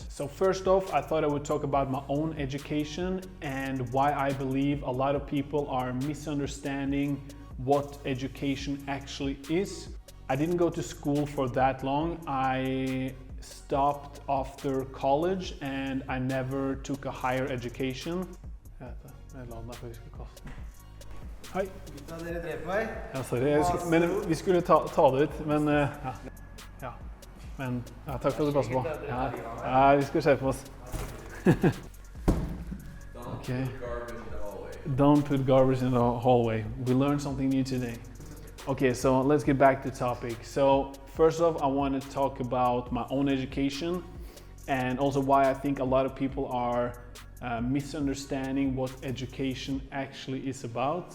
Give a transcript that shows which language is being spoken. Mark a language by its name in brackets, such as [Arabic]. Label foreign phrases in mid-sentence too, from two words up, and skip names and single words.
[English] So first off, I thought I would talk about my own education and why I believe a lot of people are misunderstanding what education actually is. I didn't go to school for that long. I stopped after college and I never took a higher education. [Norwegian] Hei. Dere drev på meg. Ja, sorry. Men vi skulle ta det ut, men ja. Men ja, takk for at du passer på. Ja, vi skal se på oss. [English] Okay. Don't put garbage in the hallway. We learned something new today. Okay, so let's get back to topic. So first off, I want to talk about my own education and also why I think a lot of people are misunderstanding what education actually is about.